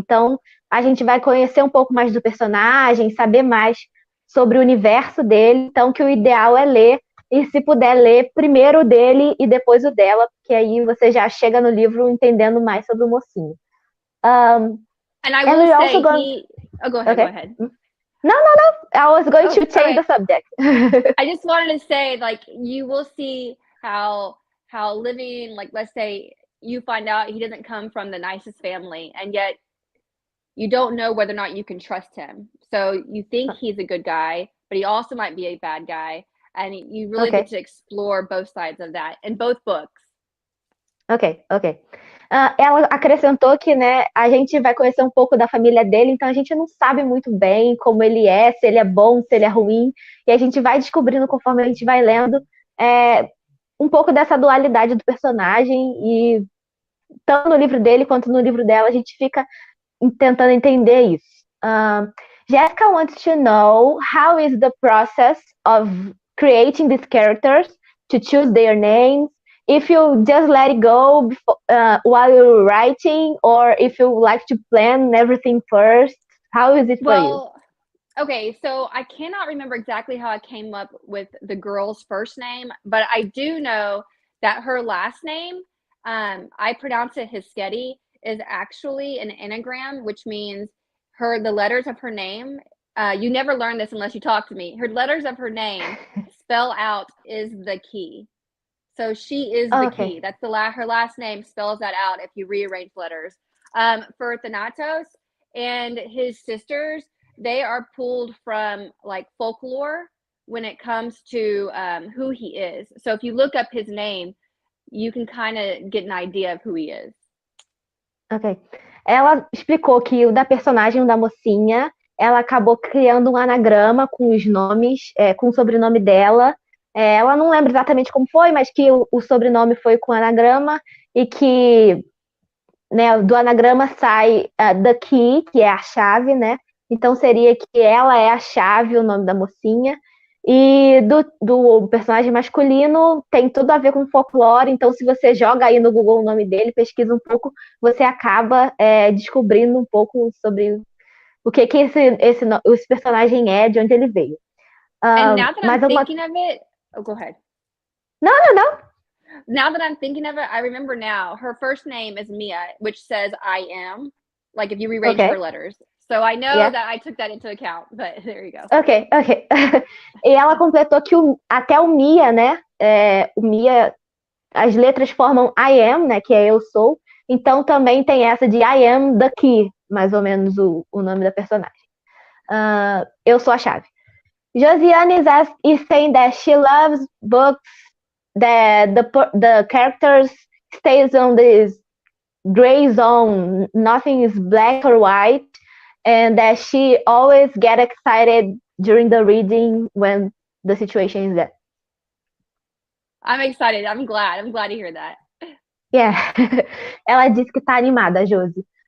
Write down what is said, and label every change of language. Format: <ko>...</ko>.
<pt>Então, a gente vai conhecer um pouco mais do personagem, saber mais sobre o universo dele. Então, que o ideal é ler, e se puder ler primeiro o dele e depois o dela, porque aí você já chega no livro entendendo mais sobre o mocinho.</pt> <en>And I will say go ahead, okay. Go ahead. No. I was going to change the subject. I just wanted to say, like, you will see how living, like, let's say you find out he doesn't come from the nicest family, and yet you don't know whether or not you can trust him. So you think he's a good guy, but he also might be a bad guy, and you really get to explore both sides of that in both books. Ok.</en> <pt>Ela acrescentou que, né, a gente vai conhecer um pouco da família dele, então a gente não sabe muito bem como ele é, se ele é bom, se ele é ruim, e a gente vai descobrindo conforme a gente vai lendo um pouco dessa dualidade do personagem, e tanto no livro dele quanto no livro dela a gente fica tentando entender isso.</pt> <en>Jessica wants to know how is the process of creating these characters, to choose their names, if you just let it go before, while you're writing, or if you like to plan everything first. How is it for you? Okay, so I cannot remember exactly how I came up with the girl's first name, but I do know that her last name, I pronounce it Husted, is actually an anagram, which means the letters of her name. You never learn this unless you talk to me. Her letters of her name spell out is the key. So she is the key. That's her last name spells that out if you rearrange letters. For Thanatos and his sisters, they are pulled from like folklore when it comes to who he is. So if you look up his name, you can kind of get an idea of who he is. Ok.</en> <pt>Ela explicou que o da personagem, o da mocinha, ela acabou criando um anagrama com os nomes, com o sobrenome dela. Ela não lembra exatamente como foi, mas que o sobrenome foi com anagrama, e que, né, do anagrama sai</pt> <en>the key,</en> <pt>que é a chave, né? Então seria que ela é a chave, o nome da mocinha. E do personagem masculino tem tudo a ver com folclore, então se você joga aí no Google o nome dele, pesquisa um pouco, você acaba descobrindo um pouco sobre o que esse personagem é, de onde ele veio.</pt> <en>And now that I'm thinking of it, go ahead. No. Now that I'm thinking of it, I remember now. Her first name is Mia, which says I am, like if you rearrange her letters. So I know that I took that into account, but there you go. Ok.</en> <pt>E ela completou que até o Mia, né? O Mia, as letras formam</pt> <en>I am,</en> <pt>né? Que é eu sou. Então também tem essa de</pt> <en>I am the key,</en> <pt>mais ou menos o nome da personagem. Eu sou a chave.</pt> <en>Josiane is saying that she loves books that the characters stays on this gray zone, nothing is black or white, and that she always get excited during the reading when the situation is that. I'm excited. I'm glad to hear that. Yeah.</en> <pt>Ela disse que tá animada, Josi.</pt>